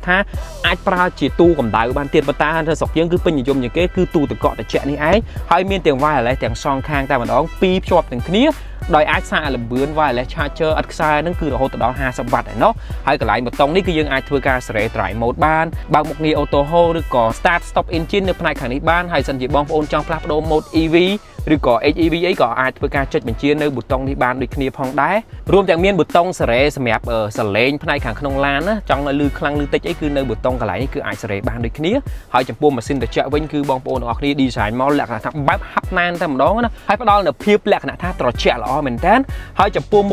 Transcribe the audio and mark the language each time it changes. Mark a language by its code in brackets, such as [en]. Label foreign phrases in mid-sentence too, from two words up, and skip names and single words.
[km] ថាអាចប្រើជាទូកម្ដៅបានទៀតប៉ុន្តែនៅស្រុកយើងគឺពេញនិយមជាងគេគឺទូទឹកកកត្រជាក់នេះឯងហើយមានទាំង wireless ទាំងសងខាងតែម្ដងពីរភ្ជាប់ ទាំងគ្នាដោយអាចសារលម្អឿន [en] wireless charger [km] ឥតខ្សែហ្នឹងគឺរហូតដល់50វ៉ាត់ឯណោះហើយកន្លែងប៊ូតុងនេះគឺយើងអាចធ្វើការសេរី [en] drive mode [km] បានបើកមុខងារ [en] auto hold [km] ឬក៏ [en] start stop engine [km] នៅផ្នែកខាងនេះបានហើយសិនជាបងប្អូនចង់ផ្លាស់ប្ដូរ mode EV ឬក៏ HEV អីក៏អាចធ្វើការចុចបញ្ជានៅប៊ូតុងនេះបានដូចគ្នាផងដែររួមទាំងមានប៊ូតុងសេរីសម្រាប់សលេងផ្នែកខាងក្នុងឡានណាចង់ឲ្យលឺខ្លាំងលឺតិចអីគឺនៅប៊ូតុងកន្លែងនេះគឺអាចសេរីបានដូចគ្នាហើយ ចំពោះម៉ាស៊ីនត្រជាក់វិញគឺបងប្អូនទាំងអស់គ្នា design មកលក្ខណៈថាបែបហាប់ណែនតែម្ដងណាហើយផ្ដល់នូវភាពលក្ខណៈថាត្រជាក់ល្អមែនតើហើយចំពោះមុ